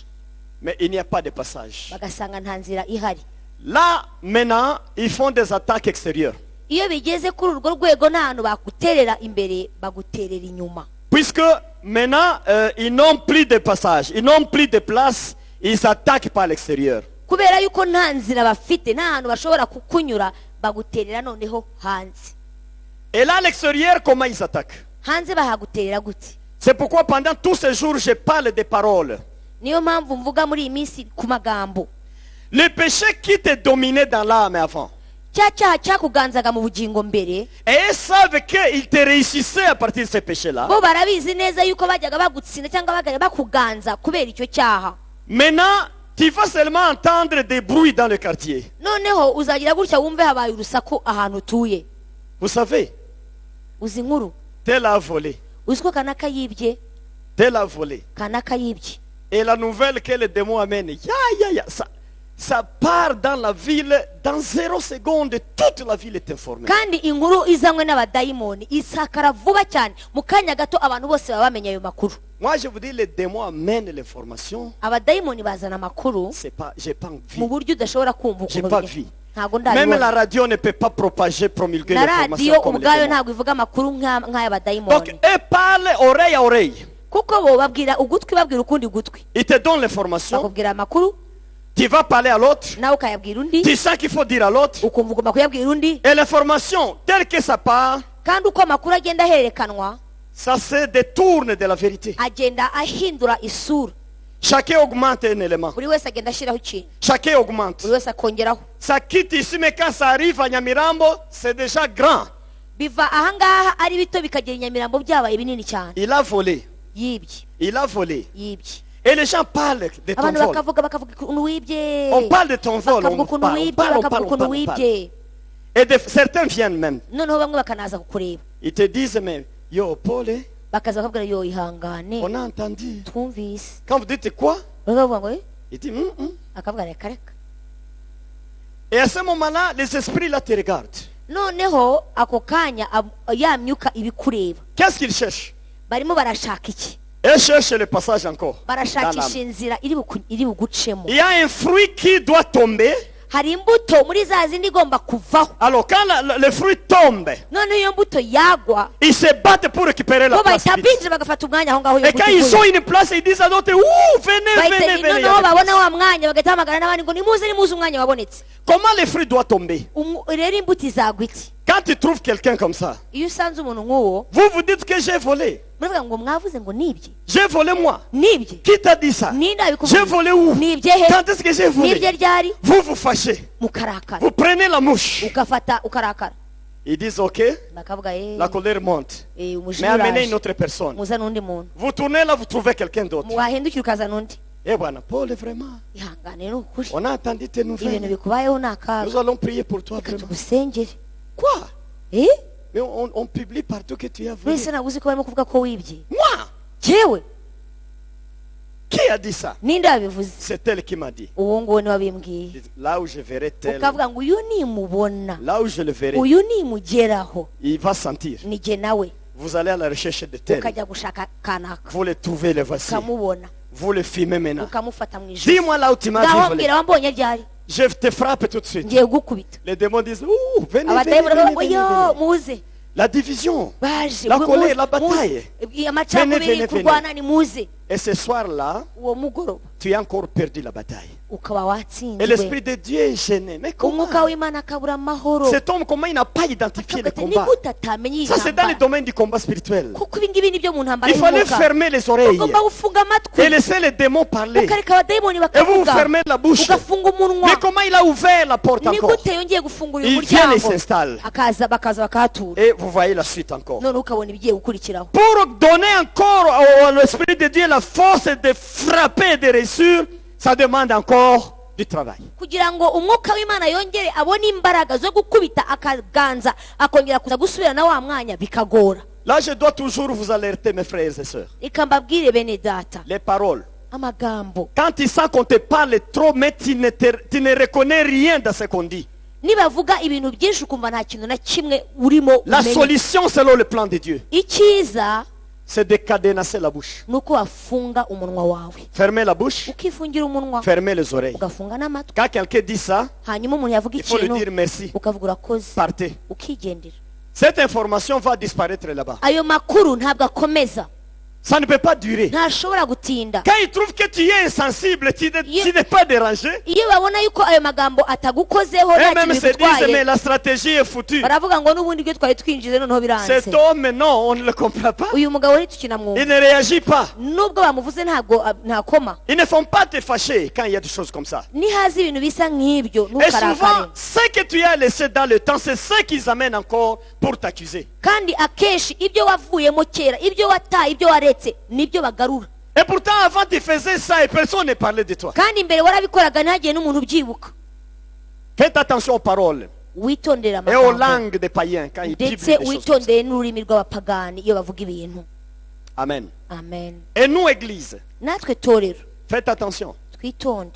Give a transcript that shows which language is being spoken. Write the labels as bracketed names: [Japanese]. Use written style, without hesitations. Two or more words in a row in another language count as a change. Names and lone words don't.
[French] mais il n'y a pas de passage. [Kinyarwanda] bagasanga nta nzira ihari. [French] Là, maintenant, ils font des attaques extérieures. [Kinyarwanda] Iyo bigeze kuri urwo rwego nta hantu baguterera imbere baguterera inyuma. [French] Puisque maintenant, ils n'ont plus de passage, ils n'ont plus de place, ils attaquent par l'extérieur. [Kinyarwanda] Kubera yuko nta nzira bafite nta hantu bashobora kukunyura baguterera noneho hanze. [French] Et là, à l'extérieur, comment ils attaquent? [Kinyarwanda] Hanze bahaguterera gute? [French] C'est pourquoi pendant tous ces jours, je parle des paroles. [Kinyarwanda] Niyo mpamvu mvuga muri iyi minsi ku magambo. [French] Le péché qui te dominait dans l'âme avant. [Kinyarwanda] Cya cyaha cyakuganzaga mu bugingo mbere. [French] Et ils savent qu'ils te réussissaient à partir de ce péché-là. [Kinyarwanda] Bo barabizi neza yuko bajyaga bagutsinda cyangwa bajyaga bakuganza kubera icyo cyaha. [French] Maintenant, tu vas seulement entendre des bruits dans le quartier. [Kinyarwanda] Noneho uzagira gutya wumve habaye urusaku ahantu utuye. [French] Vous savez, [Kinyarwanda] Uzi inkuru? [French] tel a volé, [Kinyarwanda] Uzi ko kanaka yibye? [French] tel a volé. [Kinyarwanda] Kanaka yibye. [French] Et la nouvelle que le démon amène, ça part dans la ville, dans 0 seconde, toute la ville est informée. [Kinyarwanda] Kandi inkuru izanywe n'abadayimoni isakara vuba cyane mu kanya gato abantu bose baba bamenye ayo makuru. [French] Moi, je vous dis, le démon amène l'information. [Kinyarwanda] Abadayimoni bazana amakuru [French] C'est pas, j'ai pas [Kinyarwanda] mu [French] envie. [Kinyarwanda] buryo udashobora kumva [French] J'ai [Kinyarwanda] ukuntu [French] pas [Kinyarwanda] bigenda. [French] vu. [Kinyarwanda] Ntago [French] Même la [Kinyarwanda] ndabibona. [French] radio ne peut pas propager, promulguer [Kinyarwanda] Na [French] l'information [Kinyarwanda] radiyo [French] comme les [Kinyarwanda] ubwayo [French] démons. [Kinyarwanda] ntabwo ivuga amakuru [French] Donc, [Kinyarwanda] nk'ay'abadayimoni. [French] eux parlent oreille à oreille. [Kinyarwanda] Kuko bo babwira ugutwi babwira ukundi gutwi. [French] Ils te donnent l'information. [Kinyarwanda] Bakubwira amakuru [French] Tu vas parler à l'autre. [Kinyarwanda] nawe ukayabwira undi [French] Tu sais qu'il faut dire à l'autre. [Kinyarwanda] ukumva ugomba kuyabwira undi [French] Et l'information, telle que ça part, [Kinyarwanda] kandi uko amakuru agenda ahererekanwa [French] ça se détourne de la vérité. [Kinyarwanda] agenda ahindura isura. [French] Chacun augmente un élément. [Kinyarwanda] buri wese agenda ashyiraho ikintu, [French] Chacun augmente. [Kinyarwanda] buri wese akongeraho. [French] Ça quitte ici, mais quand ça arrive à Nyamirambo, c'est déjà grand. [Kinyarwanda] biva ahangaha ari bito bikagera i Nyamirambo byabaye binini cyane. [French] Il a volé. [Kinyarwanda] yibye [French] Il a volé. [Kinyarwanda] yibye [French] Et les gens parlent de ton [Kinyarwanda] abantu [French] vol. [Kinyarwanda] bakavuga ukuntu wibye, [French] On parle de ton vol. [Kinyarwanda] bakavuga [French] On [Kinyarwanda] ukuntu [French] parle, on [Kinyarwanda] wibye, [French] parle, on [Kinyarwanda] bakavuga [French] parle, on [Kinyarwanda] ukuntu [French] parle, on parle. [Kinyarwanda] wibye. [French] Et certains viennent même. [Kinyarwanda] noneho bamwe bakanaza kukureba, [French] Ils te disent, mais yo, Paul, [Kinyarwanda] bakaza bakabwira yo ihangane [French] on a entendu. [Kinyarwanda] twumvise. [French] Quand vous dites quoi, [Kinyarwanda] bakavuga ngo [French] il dit, [Kinyarwanda] akavuga reka reka. [French] Et à ce moment-là, les esprits là te regardent. [Kinyarwanda] noneho ako kanya ya myuka ibikureba, [French] Qu'est-ce qu'ils cherchent? [Kinyarwanda] barimo barashaka iki? [French] Ils cherchent le passage encore. dans [Kinyarwanda] barashakisha [French] l'âme. [Kinyarwanda] inzira iri bugucemo. [French] Il y a un fruit qui doit tomber. [Kinyarwanda] hari imbuto muri za zindi igomba kuvaho. [French] Alors quand le fruit tombe, [Kinyarwanda] noneho iyo mbuto yagwa [French] ils se battent pour récupérer la [Kinyarwanda] bo [French] place. [Kinyarwanda] bahita binjira bagafata umwanya aho ngaho iyo [French] Et quand [Kinyarwanda] mbuto [French] ils ont [Kinyarwanda] ivuye. [French] une place, ils disent à d'autres, ouh, venez, venez, venez. [Kinyarwanda] noneho babona wa mwanya bagahita hamagara n'abandi ngo nimuze umwanya wabonetse. [French] Comment le fruit doit tomber? [Kinyarwanda] rero imbuto izagwa iki? [French] Quand tu trouves quelqu'un comme ça, [Kinyarwanda] iyo usanze umuntu nk'uwo [French] vous vous dites que j'ai volé. [Kinyarwanda] muravuga ngo mwavuze ngo nibye [French] J'ai volé moi. [Kinyarwanda] nibye. [French] Qui t'a dit ça? [Kinyarwanda] ninde [French] J'ai [Kinyarwanda] abikuvuga? [French] volé où? [Kinyarwanda] nibye he? [French] Quand est-ce que j'ai [Kinyarwanda] nibye [French] volé? [Kinyarwanda] ryari? [French] Vous vous fâchez. [Kinyarwanda] mukarakara [French] Vous prenez la mouche. [Kinyarwanda] ugafata ukarakara. [French] Ils disent, ok, [Kinyarwanda] bakavuga [French] la colère monte. Mais [Kinyarwanda] umujinya [French] amenez une [Kinyarwanda] uraje [French] autre personne. [Kinyarwanda] muzana undi muntu. [French] Vous tournez là, vous trouvez quelqu'un d'autre. [Kinyarwanda] wahindukira ukazana undi. [French] Eh voilà, Paul, vraiment, [Kinyarwanda] ihangane ni ukuri, [French] on a entendu tes [Kinyarwanda] ibintu [French] nouvelles. [Kinyarwanda] bikubayeho ni akaga, [French] Nous allons prier pour toi, [Kinyarwanda] reka [French] vraiment. [Kinyarwanda] tugusengere. [French] Quoi? Eh? Mais on publie partout que tu as volé. [Kinyarwanda] wese ntabwo uzi ko barimo kuvuga ko wibye. [French] Moi? [Kinyarwanda] jewe [French] Qui a dit ça? [Kinyarwanda] ninde wabivuze? [French] C'est elle qui m'a dit. [Kinyarwanda] uwo nguwo ni wabimbwiye. [French] Là où je verrai tel, [Kinyarwanda] ukavuga ngo uyu nimubona, [French] là où je le verrai, [Kinyarwanda] uyu nimugeraho [French] il va sentir. [Kinyarwanda] ni jye nawe. [French] Vous allez à la recherche de tel. [Kinyarwanda] ukajya gushaka kanaka [French] Vous le trouvez, le voici. [Kinyarwanda] ukamubona [French] Vous le filmez maintenant. [Kinyarwanda] ukamufata mu ijosi. [French] Dis-moi là où tu m'as dit [Kinyarwanda] ngaho [French] voler. [Kinyarwanda] mbwira wambonye ryari, [French] Je te frappe tout de suite. [Kinyarwanda] ngiye kugukubita. [French] Les démons disent, ouh, venez, venez, [Kinyarwanda] abadayimoni [French] venez, [Kinyarwanda] baravuga [French] venez, [Kinyarwanda] yo [French] venez. [Kinyarwanda] muze [French] La division. [Kinyarwanda] baje, [French] La [Kinyarwanda] muze, [French] colère, la [Kinyarwanda] muze. [French] bataille. [Kinyarwanda] amacakubiri [French] Venez, venez, [Kinyarwanda] kurwana ni muze. [French] Et ce soir-là, [Kinyarwanda] uwo mugoroba [French] tu as encore perdu la bataille. [Kinyarwanda] ukaba [French] Et l'Esprit [Kinyarwanda] watsinzwe, [French] de Dieu est gêné. Mais comment? [Kinyarwanda] umwuka w'imana akabura amahoro. [French] Cet homme, comment il n'a pas identifié le [Kinyarwanda] Akavuga ati, ni [French] combat? [Kinyarwanda] gute atamenye iyi [French] Ça, c'est dans le [Kinyarwanda] ntambara? [French] domaine du combat spirituel. [Kinyarwanda] kuko ibi ngibi ni byo mu ntambara [French] Il fallait [Kinyarwanda] y'umwuka. [French] fermer les oreilles [Kinyarwanda] ugomba gufunga [French] et [Kinyarwanda] amatwi [French] laisser les démons parler. [Kinyarwanda] ukareka abadayimoni [French] Et vous [Kinyarwanda] bakavuga, [French] fermez la bouche. [Kinyarwanda] ugafunga umunwa. [French] Mais comment il a ouvert la porte [Kinyarwanda] ni [French] encore? [Kinyarwanda] gute yongeye gufungura uyu [French] Il vient et [Kinyarwanda] muryango [French] s'installe. [Kinyarwanda] bakaza bakahatura. [French] Et vous voyez la suite encore. [Kinyarwanda] none ukabona ibigiye gukurikiraho. [French] Pour donner encore à l'Esprit de Dieu la force de frapper et de réussir, ça demande encore du travail. [Kinyarwanda] kugira ngo umwuka w'imana yongere abone imbaraga zo gukubita akaganza akongera kuza gusubira na wa mwanya bikagora. [French] Là, je dois toujours vous alerter, mes frères et sœurs. [Kinyarwanda] reka mbabwire bene data, [French] Les paroles. [Kinyarwanda] amagambo [French] Quand tu sens qu'on te parle trop, mais tu ne reconnais rien dans ce qu'on dit. [Kinyarwanda] nibavuga ibintu byinshi ukumva nta kintu na kimwe urimo [French] La [Kinyarwanda] umenya. [French] solution selon le plan de Dieu, [Kinyarwanda] icyiza [French] c'est de cadenasser la bouche. [Kinyarwanda] ni uko wafunga umunwa wawe, [French] Fermer la bouche, [Kinyarwanda] ukifungira umunwa, [French] fermer les oreilles. [Kinyarwanda] ugafunga n'amatwi. [French] Quand quelqu'un dit ça, [Kinyarwanda] hanyuma umuntu yavuga [French] il faut lui [Kinyarwanda] ikintu [French] dire merci. [Kinyarwanda] ukavuga urakoze, [French] Partez. [Kinyarwanda] ukigendera. [French] Cette information va disparaître là-bas. [Kinyarwanda] ayo makuru ntabwo akomeza, [French] Ça ne peut pas durer. [Kinyarwanda] ntashobora gutinda. [French] Quand ils trouvent que tu es insensible, tu n'es pas dérangé, [Kinyarwanda] iyo babona yuko ayo magambo atagukozeho [French] et [Kinyarwanda] nta [French] même [Kinyarwanda] kintu [French] se disent, mais [Kinyarwanda] bitwaye, [French] la stratégie est foutue. [Kinyarwanda] baravuga ngo n'ubundi ibyo twari twinjize noneho biranze. [French] Cet homme, non, on ne le comprend pas. [Kinyarwanda] uyu mugabo ntitukina [French] Il ne réagit pas. [Kinyarwanda] nubwo bamuvuze ntabwo ntakoma. [French] Ils ne font pas te fâcher quand il y a des choses comme ça. [Kinyarwanda] nihaza ibintu bisa nk'ibyo [French] Et souvent, [Kinyarwanda] ntukarakare. [French] ce que tu as laissé dans le temps, c'est ce qu'ils amènent encore pour t'accuser. [Kinyarwanda] kandi akenshi ibyo wavuyemo kera, ibyo wataye, ibyo waretse nibyo bagarura. [French] Et pourtant, avant, tu faisais ça et personne ne parlait de toi. [Kinyarwanda] kandi mbere warabikoraga ntihagire n'umuntu ubyibuka. [French] Faites attention aux paroles [Kinyarwanda] witondere [French] et aux [Kinyarwanda] amagambo [French] langues des païens quand ils publient [Kinyarwanda] ndetse [French] des choses comme ça. [Kinyarwanda] witondere n'ururimi rw'abapagani iyo bavuga ibintu. [French] Amen. [Kinyarwanda] amen. [French] Et nous, Église, [Kinyarwanda] natwe torero [French] faites attention. [Kinyarwanda] twitonde.